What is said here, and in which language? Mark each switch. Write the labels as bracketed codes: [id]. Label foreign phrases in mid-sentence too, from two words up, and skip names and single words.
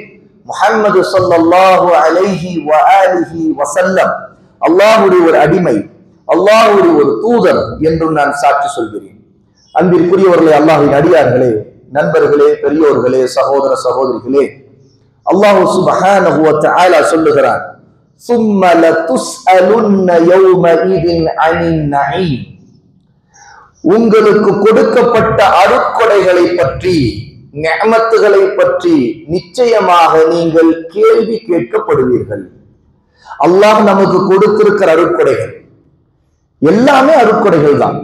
[ta] முஹம்மது [ar] صلى الله عليه وآله وسلم [ta] அல்லாஹ்வுடைய ஒரு அடிமை, அல்லாஹ்வுடைய ஒரு தூதர் என்றும் நான் சாட்சி சொல்கிறேன். அன்பிற்குரியவர்களே, அல்லாஹ்வின் அடியார்களே, நண்பர்களே, பெரியோர்களே, சகோதர சகோதரிகளே, [ar] الله سبحانه وتعالى [ta] சொல்லுகிறான், [ar] ثُمَّ لَتُسْأَلُنَّ يَوْمَئِذٍ عَنِ النَّعِيمِ. [ta] உங்களுக்கு கொடுக்கப்பட்ட அருட்கொடைகளை பற்றி, நிஅமத்துகளை பற்றி நிச்சயமாக நீங்கள் கேள்வி கேட்கப்படுவீர்கள். அல்லாஹ் நமக்கு கொடுத்திருக்கிற அருட்கொடைகள் எல்லாமே அருட்கொடைகள் தான்.